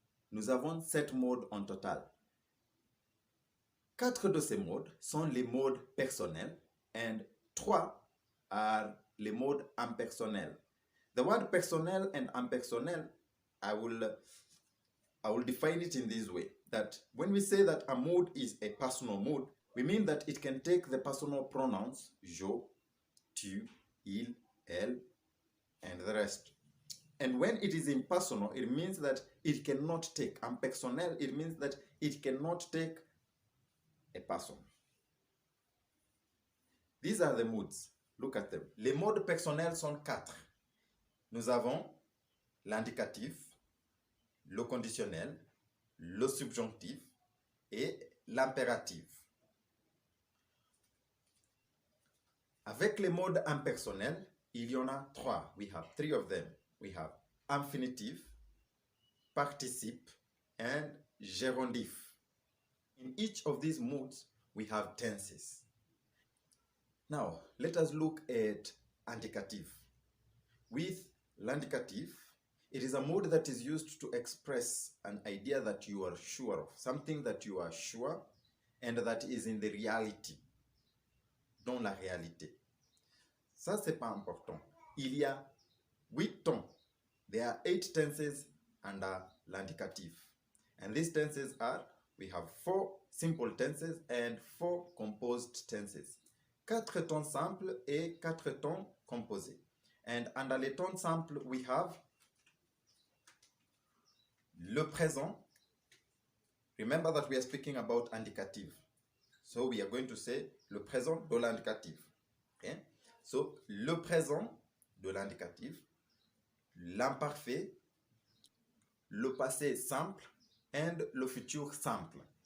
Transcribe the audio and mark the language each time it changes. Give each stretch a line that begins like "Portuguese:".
French: Nous avons 7 modes en total. 4 de ces modes sont les modes personnels
English: and 3 are
French: les modes impersonnels.
English: The word personnel and impersonnel, I will define it in this way, that when we say that a mood is a personal mood, we mean that it can take the personal pronouns je, tu, il, elle, and the rest. And when it is impersonal, it means that it cannot take. Impersonnel, it means that it cannot take a person. These are the moods. Look at them.
French: Les modes personnels sont 4. Nous avons l'indicatif, le conditionnel, le subjonctif et l'impératif. Avec les modes impersonnels, il y en a 3.
English: We have 3 of them. We have infinitive, participe, and gérondif. In each of these moods, we have tenses. Now, let us look at indicative. With l'indicatif, it is a mood that is used to express an idea that you are sure of, something that you are sure and that is in the reality,
French: dans la réalité. Ça, c'est pas important. Il y a 8 temps.
English: There are 8 tenses under l'indicatif. And these tenses are, we have 4 simple tenses and 4 composed tenses.
French: 4 temps simples et 4 temps composés.
English: And under
French: les temps simples,
English: we have
French: le présent.
English: Remember that we are speaking about indicative. So we are going to say le présent de l'indicatif. Okay? So, le présent de l'indicatif, l'imparfait, le passé simple, and le futur simple.